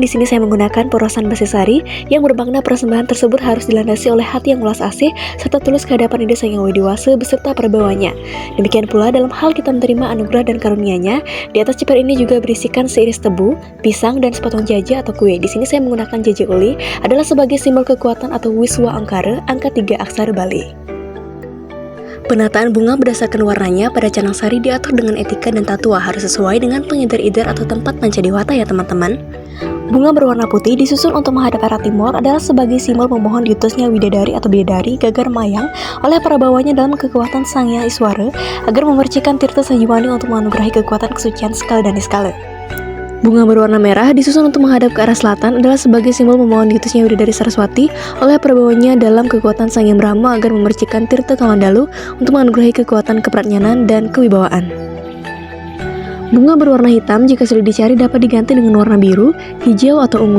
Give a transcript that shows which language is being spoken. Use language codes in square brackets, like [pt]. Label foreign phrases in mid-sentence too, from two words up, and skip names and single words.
[id] Di sini saya menggunakan porosan basi sari yang bermakna persembahan tersebut harus dilandasi oleh hati yang ulas asih serta tulus kehadapan Ide Sang Yang Widi Wase beserta perbawanya. Demikian pula dalam hal kita menerima anugerah dan karunia-Nya, di atas ciper ini juga berisikan seiris tebu, pisang dan sepotong jaja atau kue. Di sini saya menggunakan jaja uli adalah sebagai simbol kekuatan atau wiswa angkara angka 3 aksara Bali. Penataan bunga berdasarkan warnanya pada canang sari diatur dengan etika dan tatua harus sesuai dengan pengidar-idar atau tempat panca dewata ya teman-teman. Bunga berwarna putih disusun untuk menghadap arah timur adalah sebagai simbol memohon diutusnya widadari atau bidadari gagar mayang oleh para bawahnya dalam kekuatan Sang Hyang Iswara agar memercikan tirta sanjivani untuk menganugerahi kekuatan kesucian skala dan niskala. Bunga berwarna merah disusun untuk menghadap ke arah selatan adalah sebagai simbol memohon diutusnya Widadari Saraswati oleh perbawanya dalam kekuatan Sang Hyang Brahma agar memercikan tirta Kamandalu untuk menganugerahi kekuatan kepratnyanan dan kewibawaan. Bunga berwarna hitam jika sudah dicari dapat diganti dengan warna biru, hijau atau ungu.